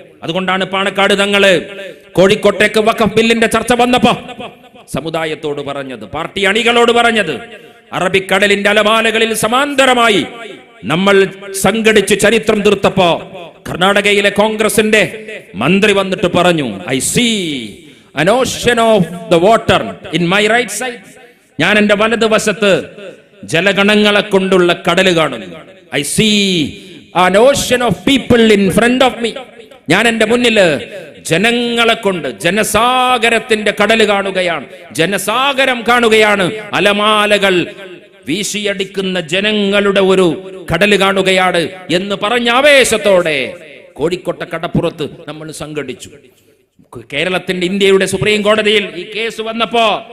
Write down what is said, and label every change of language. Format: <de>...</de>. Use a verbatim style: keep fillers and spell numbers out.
<ml>അതുകൊണ്ടാണ് പാണക്കാട് തങ്ങള് കോഴിക്കോട്ടേക്ക് വഖഫ് ബില്ലിന്റെ ചർച്ച വന്നപ്പോ സമുദായത്തോട് പറഞ്ഞത്, പാർട്ടി അണികളോട് പറഞ്ഞത്, അറബിക്കടലിന്റെ അലമാലകളിൽ സമാന്തരമായി നമ്മൾ സംഘടിച്ച് ചരിത്രം തീർത്തപ്പോ കർണാടകയിലെ കോൺഗ്രസിന്റെ മന്ത്രി വന്നിട്ട് പറഞ്ഞു,</ml> <en>I see an ocean of the water in my right side.</en> <ml>ഞാൻ എൻ്റെ വലതുവശത്ത് ജലഗണങ്ങളെ കൊണ്ടുള്ള കടൽ കാണുന്നു.</ml> <en>I see an ocean of people in front of me.</en> <ml>ഞാൻ എൻ്റെ മുന്നിൽ ജനങ്ങളെ കൊണ്ട് ജനസാഗരത്തിന്റെ കടൽ കാണുകയാണ്, ജനസാഗരം കാണുകയാണ്, അലമാലകൾ വീശിയടിക്കുന്ന ജനങ്ങളുടെ ഒരു കടൽ കാണുകയാണ് എന്ന് പറഞ്ഞ ആവേശത്തോടെ കോഴിക്കോട്ടെ കടപ്പുറത്ത് നമ്മൾ സംഘടിച്ചു. കേരളത്തിന്റെ, ഇന്ത്യയുടെ സുപ്രീം കോടതിയിൽ ഈ കേസ് വന്നപ്പോ</ml>